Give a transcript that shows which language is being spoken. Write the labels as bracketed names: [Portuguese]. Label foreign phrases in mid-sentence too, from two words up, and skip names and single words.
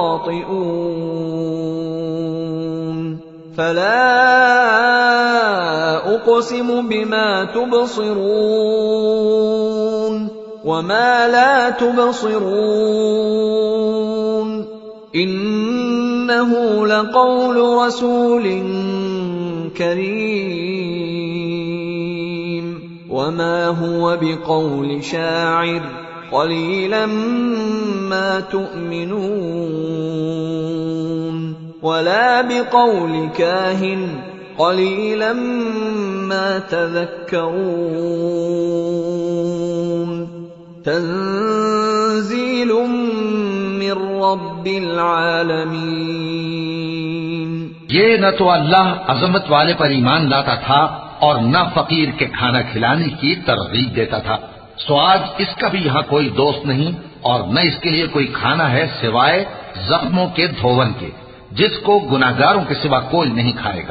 [Arabic] خاطئون فلا أقسم بما تبصرون وما لا تبصرون إنه لقول رسول كريم وما هو بقول شاعر قليلا ما تؤمنون ولا بقول كاهن قليلا ما تذكرون تنزيل من رب العالمين. [Hindi] ये न तो अल्लाह अजमत वाले पर ईमान लाता था और न फकीर के खाना खिलाने की तरगीब देता था। सो आज इसका भी यहाँ कोई दोस्त नहीं और न इसके लिए कोई खाना है सिवाय जख्मों के धोवन के, जिसको गुनाहगारों के सिवा कोई नहीं खाएगा।